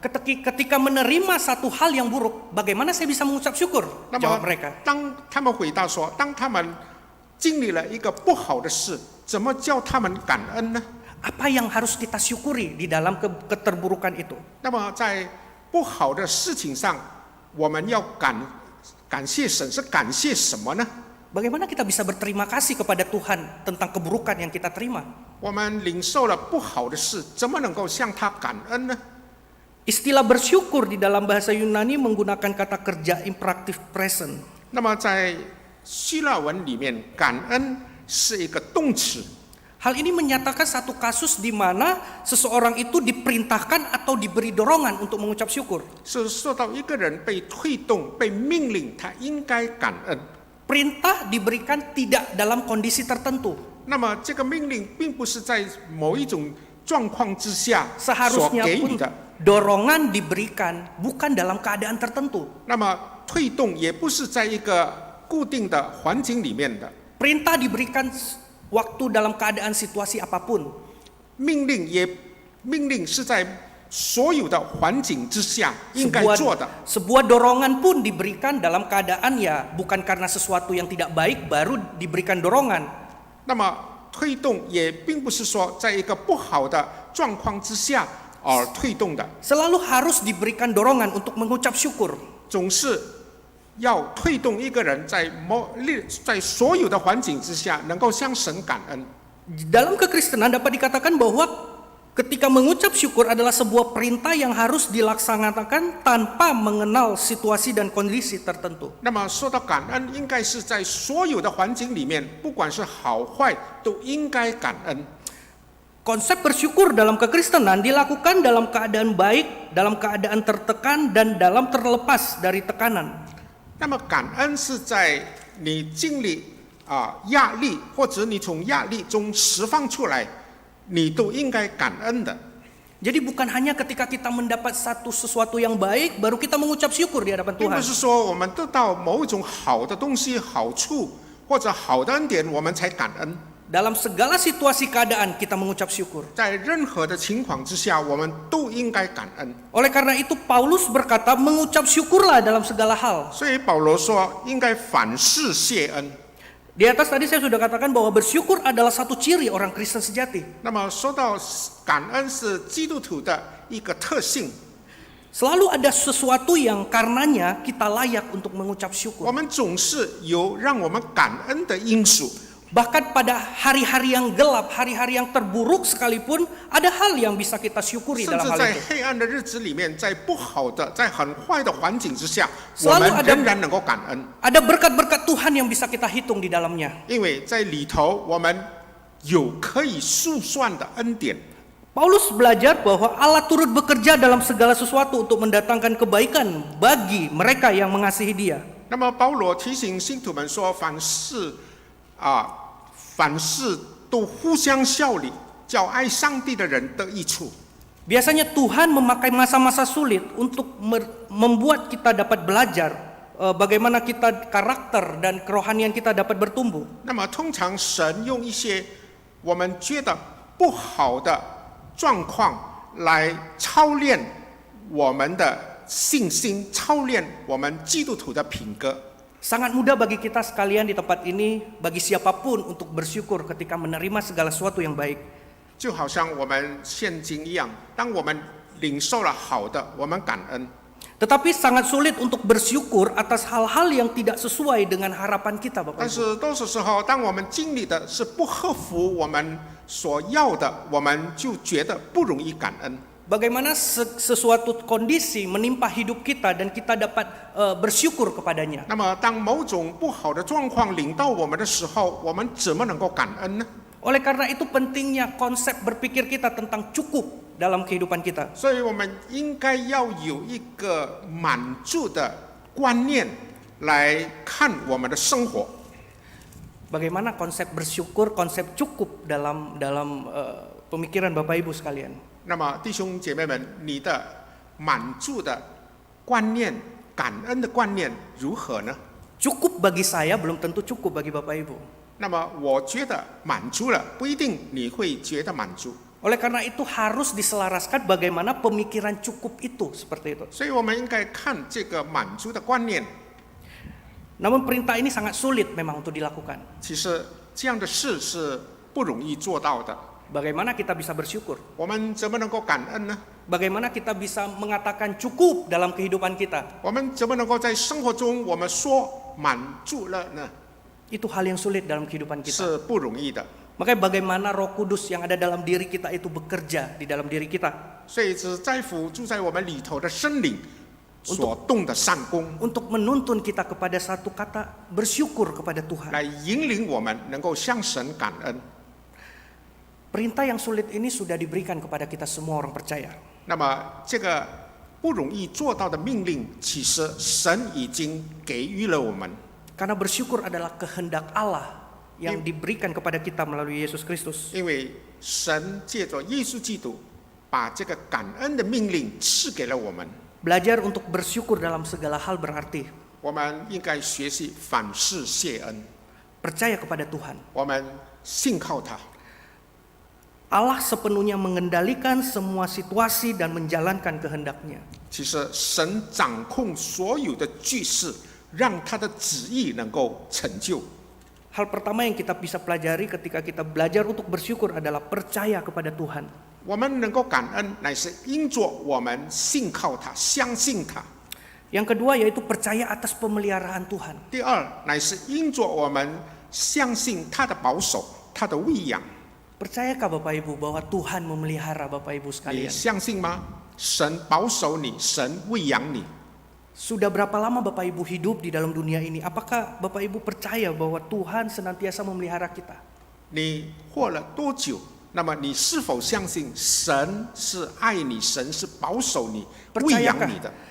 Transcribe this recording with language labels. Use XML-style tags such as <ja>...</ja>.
<id>Ketika menerima satu hal yang buruk, bagaimana saya bisa mengucap syukur?</id> <zh>那</zh> <id>Jawab</id> <zh>么</zh> <id>mereka.</id> <zh>当他们回答说，当他们经历了一个不好的事，怎么叫他们感恩呢？</zh> <id>Apa yang harus kita syukuri di dalam keterburukan itu?</id> <zh>那么在不好的事情上，我们要感谢神，是感谢什么呢？</zh> <id>Bagaimana kita bisa berterima kasih kepada Tuhan tentang keburukan yang kita terima?</id> <zh>我们领受了不好的事，怎么能够向他感恩呢？</zh> <id>Istilah bersyukur di dalam bahasa Yunani menggunakan kata kerja imperative present.</id> <zh>那么在希腊文里面，感恩是一个动词，</zh> <id>Hal ini menyatakan satu kasus di mana seseorang itu diperintahkan atau diberi dorongan untuk mengucap syukur.</id> <zh>是说到一个人被推动、被命令，他应该感恩。</zh> <id>Perintah diberikan tidak dalam kondisi tertentu.</id> <zh>那么这个命令并不是在某一种状况之下所</zh> <id>Seharusnya</id> <zh>给予</zh> <id>pun</id> <zh>的，</zh> <id>dorongan diberikan bukan dalam keadaan tertentu.</id> <zh>那么推动也不是在一个固定的环境里面的，</zh> <id>Perintah diberikan waktu dalam keadaan situasi apapun.</id> <zh>命令是在所有的环境之下应该做的。</zh> <id>Sebuah dorongan pun diberikan dalam keadaan ya bukan karena sesuatu yang tidak baik baru diberikan dorongan.</id> <zh>那么推动也并不是说在一个不好的状况之下而推动的，</zh> <id>Selalu harus diberikan dorongan untuk mengucap syukur.</id> <zh>总是要推动一个人在所有的环境之下能够向神感恩。</zh> <id>Dalam kekristenan dapat dikatakan bahwa ketika mengucap syukur adalah sebuah perintah yang harus dilaksanakan tanpa mengenal situasi dan kondisi tertentu.</id> <zh>那么说到感恩，应该是在所有的环境里面，不管是好坏，都应该感恩。</zh> <id>Konsep bersyukur dalam kekristenan dilakukan dalam keadaan baik, dalam keadaan tertekan, dan dalam terlepas dari tekanan.</id> <zh>那么感恩是在你经历压力，或者你从压力中释放出来，你都应该感恩的。</zh> <id>Jadi bukan hanya ketika kita mendapat sesuatu yang baik baru kita mengucap syukur di hadapan</id> <zh>并</zh> <id>Tuhan.</id> <zh>不是说我们得到某一种好的东西、好处或者好的恩典，我们才感恩。</zh> <id>Dalam segala situasi keadaan kita mengucap syukur.</id> <zh>在任何的情况之下，我们都应该感恩。</zh> <id>Oleh karena itu Paulus berkata mengucap syukurlah dalam segala hal.</id> <zh>所以保罗说，应该凡事谢恩。</zh> <id>Di atas tadi saya sudah katakan bahwa bersyukur adalah satu ciri orang Kristen sejati.</id> <zh>那么说到感恩是基督徒的一个特性，</zh> <id>Selalu ada sesuatu yang karenanya kita layak untuk mengucap</id> <zh>我</zh> <id>syukur.</id> <zh>们总是有让我们感恩的因素。</zh> <id>Bahkan pada hari-hari yang gelap, hari-hari yang terburuk sekalipun, ada hal yang bisa kita syukuri</id> <zh>甚</zh> <id>dalam</id> <zh>至</zh> <id>hal</id> <zh>在</zh> <id>itu.</id> <zh>黑暗的日子里面，在不好的、在很坏的环境之下，</zh> <id>Selalu</id> <zh>我们</zh> <id>ada</id> <zh>仍然能够感恩，</zh> <id>Ada berkat-berkat Tuhan yang bisa kita hitung di dalamnya.</id> <zh>因为在里头我们有可以数算的恩典。</zh> <id>Paulus belajar bahwa Allah turut bekerja dalam segala sesuatu untuk mendatangkan kebaikan bagi mereka yang mengasihi Dia.</id> <zh>那么保罗提醒信徒们说，凡事都互相效力，叫爱上帝的人得益处。</zh> <id>Biasanya Tuhan memakai masa-masa sulit untuk membuat kita dapat belajar bagaimana kita karakter dan kerohanian kita dapat bertumbuh.</id> <zh>那么通常神用一些我们觉得不好的状况来操练我们的信心，操练我们基督徒的品格。</zh> <id>Sangat mudah bagi kita sekalian di tempat ini, bagi siapapun untuk bersyukur ketika menerima segala sesuatu yang baik.</id> <zh>就好像我们现今一样，当我们领受了好的，我们感恩；</zh> <id>Tetapi sangat sulit untuk bersyukur atas hal-hal yang tidak sesuai dengan harapan kita, Bapak Ibu.</id> <zh>是多数时候，当我们经历的是不合乎我们所要的，我们就觉得不容易感恩。</zh> <id>Bagaimana sesuatu kondisi menimpa hidup kita dan kita dapat bersyukur kepadanya.</id> <zh>那么，当某种不好的状况临到我们的时候，我们怎么能够感恩呢？</zh> <id>Oleh karena itu pentingnya konsep berpikir kita tentang cukup dalam kehidupan kita.</id> <zh>所以我们应该要有一个满足的观念来看我们的生活。</zh> <id>Bagaimana konsep bersyukur, konsep cukup dalam pemikiran Bapak Ibu sekalian.</id> <zh>那么，弟兄姐妹们，你的满足的观念、感恩的观念如何呢？</zh> <id>Cukup bagi saya belum tentu cukup bagi Bapak Ibu.</id> <zh>那么，我觉得满足了，不一定你会觉得满足。</zh> <id>Oleh karena itu harus diselaraskan bagaimana pemikiran cukup itu seperti itu.</id> <zh>所以我们应该看这个满足的观念。</zh> <id>Namun perintah ini sangat sulit memang untuk dilakukan.</id> <zh>其实这样的事是不容易做到的。</zh> <id>Bagaimana kita bisa bersyukur?</id> <zh>我们怎么能够感恩呢？</zh> <id>Bagaimana kita bisa mengatakan cukup dalam kehidupan kita?</id> <zh>我们怎么能够在生活中我们说满足了呢？</zh> <id>Itu hal yang sulit dalam kehidupan kita.</id> <zh>是不容易的。</zh> <id>Makanya bagaimana Roh Kudus yang ada dalam diri kita itu bekerja di dalam diri kita</id> <zh>所以只在乎住在我们里头的生灵所动的善功，</zh> <id>untuk menuntun kita kepada satu kata bersyukur kepada Tuhan.</id> <zh>来引领我们能够向神感恩。</zh> <id>Perintah yang sulit ini sudah diberikan kepada kita semua orang percaya.</id> <zh>那么这个不容易做到的命令，其实神已经给予了我们。</zh> <id>Karena bersyukur adalah kehendak Allah yang diberikan kepada kita melalui Yesus Kristus.</id> <zh>因为神借着耶稣基督，把这个感恩的命令赐给了我们。</zh> <id>Belajar untuk bersyukur dalam segala hal berarti</id> <zh>我们应该学习凡事谢恩，</zh> <id>percaya kepada Tuhan.</id> <zh>我们信靠他。</zh> <id>Allah sepenuhnya mengendalikan semua situasi dan menjalankan kehendaknya.</id> <zh>其实神掌控所有的局势，让他的旨意能够成就。</zh> <id>Hal pertama yang kita bisa pelajari ketika kita belajar untuk bersyukur adalah percaya kepada Tuhan.</id> <zh>我们能够感恩，乃是因着我们信靠他，相信他。</zh> <id>Yang kedua yaitu percaya atas pemeliharaan Tuhan.</id> <zh>第二，乃是因着我们相信他的保守，他的喂养。</zh> <id>Percayakah Bapak Ibu bahwa Tuhan memelihara Bapak Ibu</id> <zh>你</zh> <id>sekalian?</id> <zh>相信吗？神保守你，神喂养你。</zh> <id>Sudah berapa lama Bapak Ibu hidup di dalam dunia ini? Apakah Bapak Ibu percaya bahwa Tuhan senantiasa memelihara kita?</id> <zh>你活了多久？那么你是否相信神是爱你，神是保守你、喂养你的？</zh>